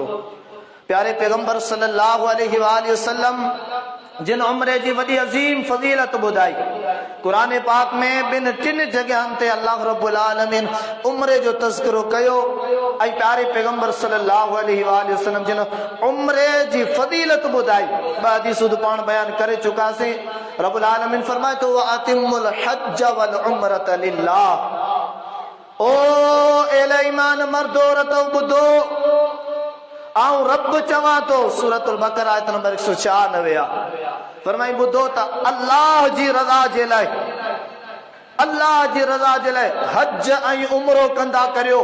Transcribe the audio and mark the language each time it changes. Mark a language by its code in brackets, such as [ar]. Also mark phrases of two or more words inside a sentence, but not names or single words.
[sd] प्यारे पैगंबर [ar] صلى الله عليه وسلم [sd] जिन उम्रे जी वॾी अज़ीम फज़ीलत ॿुधाई कुरान पाक में ॿिन टिन जॻहनि ते [ar] الله رب العالمين [sd] उम्रे जो तज़किरो कयो। ऐं प्यारे पैगंबर [ar] صلى الله عليه وسلم [sd] जिन उम्रे जी फज़ीलत ॿुधाई ॿ हदीसूं पाण बयान करे चुकासीं। [ar] رب العالمين [sd] फरमाए तो [ar] أتموا الحج والعمرة لله. [sd] ओ एले ईमान मर्दो औरतो ॿुधो, आऊं रब चवां तो [ar] سورة البقرة [sd] आयत नंबर 196 आहे। फरमाई ॿुधो त अल्लाह जी रज़ा जे लाइ, अल्लाह जी रज़ा जे लाइ हज ऐं उमरो कंदा करियो।